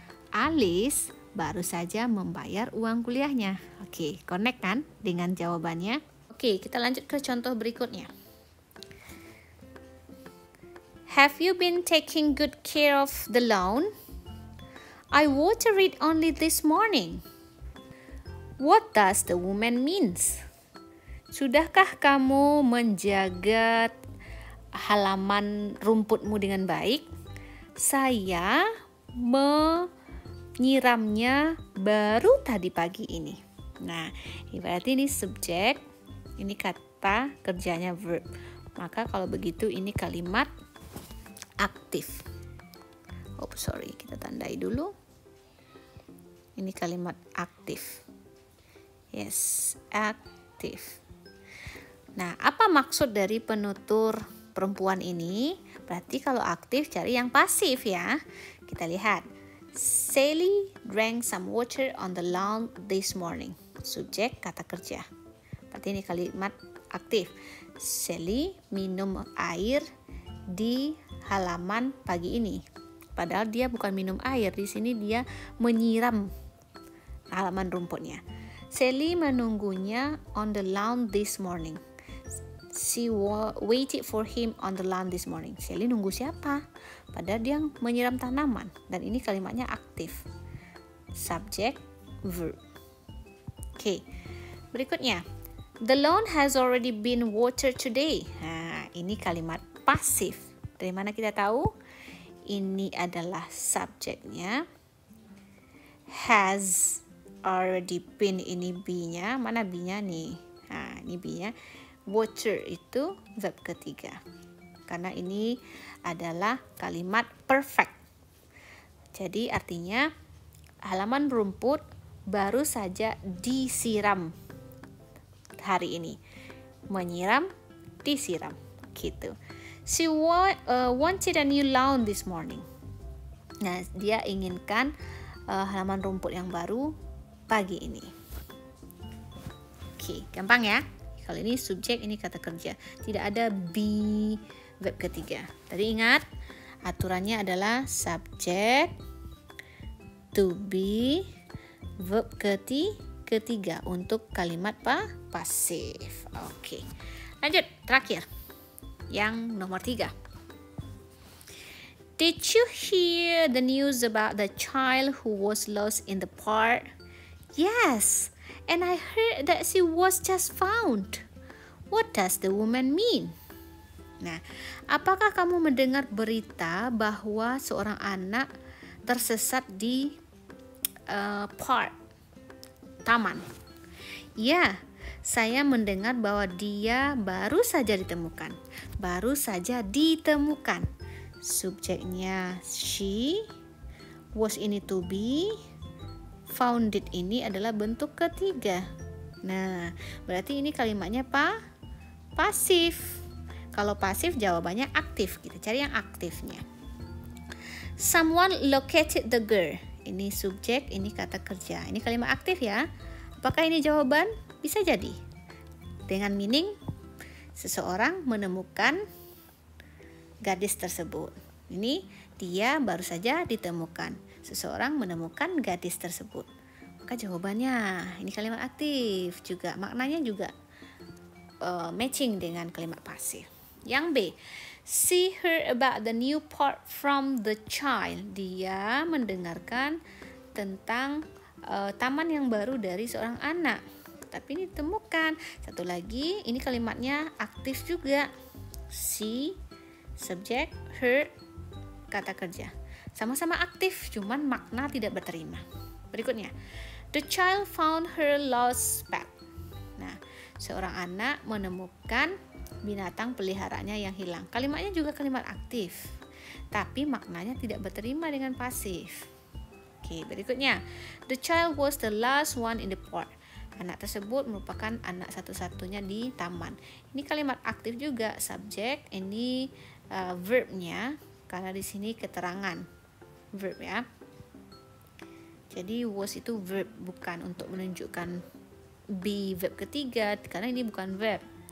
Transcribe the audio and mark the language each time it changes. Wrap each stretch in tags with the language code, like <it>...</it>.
<id>Alice baru saja membayar uang kuliahnya. Oke, connect kan dengan jawabannya? Oke, kita lanjut ke contoh berikutnya.</id> <en>Have you been taking good care of the lawn? I watered it only this morning. What does the woman means?</en> <id>Sudahkah kamu menjaga halaman rumputmu dengan baik? Saya menyiramnya baru tadi pagi ini. Nah, berarti ini subjek, ini kata kerjanya verb. Maka kalau begitu ini kalimat aktif. Kita tandai dulu. Ini kalimat aktif. Yes, aktif. Nah, apa maksud dari penutur perempuan ini? Berarti kalau aktif cari yang pasif ya. Kita lihat.</id> <en>Sally drank some water on the lawn this morning.</en> <id>Subjek kata kerja. Berarti ini kalimat aktif. Sally minum air di halaman pagi ini. Padahal dia bukan minum air. Di sini dia menyiram halaman rumputnya.</id> <en>Sally</en> <id>menunggunya</id> <en>on the lawn this morning. She waited for him on the lawn this morning.</en> <id>Sally nunggu siapa? padahal dia menyiram tanaman, dan ini kalimatnya aktif. Subjek, verb. Oke, berikutnya.</id> <en>The lawn has already been watered today.</en> <id>Nah, ini kalimat pasif. Dari mana kita tahu? Ini adalah subjeknya.</id> <en>Has already been,</en> <id>ini be-nya. Mana be-nya nih? Nah, ini be-nya. Water itu verb ketiga. Karena ini adalah kalimat perfect. Jadi artinya halaman rumput baru saja disiram hari ini. Menyiram, disiram, gitu.</id> <en>She wanted a new lawn this morning.</en> <id>Nah, dia inginkan halaman rumput yang baru pagi ini. Oke, gampang ya. Kalau ini subjek, ini kata kerja. Tidak ada be verb ketiga. Tadi ingat, aturannya adalah subjek, to be, verb ketiga untuk kalimat pasif. Oke. Lanjut, terakhir. Yang nomor 3.</id> <en>Did you hear the news about the child who was lost in the park? Yes, and I heard that she was just found. What does the woman mean?</en> <id>Nah, apakah kamu mendengar berita bahwa seorang anak tersesat di park, taman? Ya, saya mendengar bahwa dia baru saja ditemukan. Baru saja ditemukan. Subjeknya she, was ini to be, founded ini adalah bentuk ketiga. Nah, berarti ini kalimatnya pasif. Kalau pasif jawabannya aktif. Kita cari yang aktifnya.</id> <en>Someone located the girl.</en> <id>Ini subjek, ini kata kerja. Ini kalimat aktif ya. Apakah ini jawaban? Bisa jadi. Dengan meaning, seseorang menemukan gadis tersebut. Ini dia baru saja ditemukan. Seseorang menemukan gadis tersebut. Maka jawabannya, ini kalimat aktif juga. Maknanya juga matching dengan kalimat pasif. Yang B,</id> <en>she heard about the new park from the child.</en> <id>Dia mendengarkan tentang taman yang baru dari seorang anak. Tapi ini ditemukan. Satu lagi, ini kalimatnya aktif juga. She, subjek, heard, kata kerja. Sama-sama aktif, cuman makna tidak berterima. Berikutnya,</id> <en>the child found her lost pet.</en> <id>Nah, seorang anak menemukan binatang peliharaannya yang hilang. Kalimatnya juga kalimat aktif, tapi maknanya tidak berterima dengan pasif. Oke, berikutnya,</id> <en>the child was the last one in the park.</en> <id>Anak tersebut merupakan anak satu-satunya di taman. Ini kalimat aktif juga, subjek, ini verbnya, karena di sini keterangan verb ya. Jadi was itu verb, bukan untuk menunjukkan be verb ketiga, karena ini bukan verb.</id>